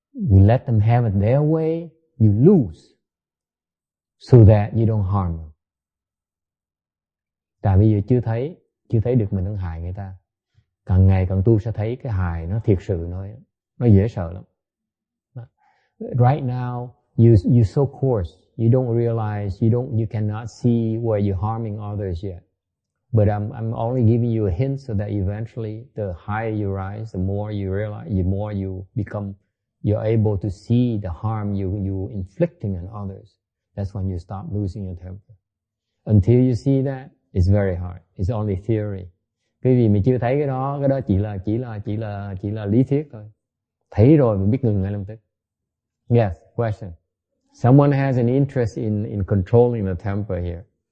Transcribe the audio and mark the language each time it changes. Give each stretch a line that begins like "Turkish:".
English: You let them have it their way. You lose. So that you don't harm them.
Vietnamese: Tại bây giờ chưa thấy được mình đang hại người ta. Càng ngày càng tu sẽ thấy cái hài nó thiệt sự nó dễ sợ lắm.
English: Right now you so coarse, you don't realize, you cannot see where you're harming others yet. But I'm only giving you a hint so that eventually the higher you rise, the more you realize, the more you're able to see the harm you inflicting on others. That's when you stop losing your temper. Until you see that, it's very hard. It's only theory.
Vietnamese: Cái vì mình chưa thấy cái đó chỉ là lý thuyết thôi. Thấy rồi mình biết ngừng ngay lập tức.
English: Yes, question. Someone has an interest in controlling the temper here.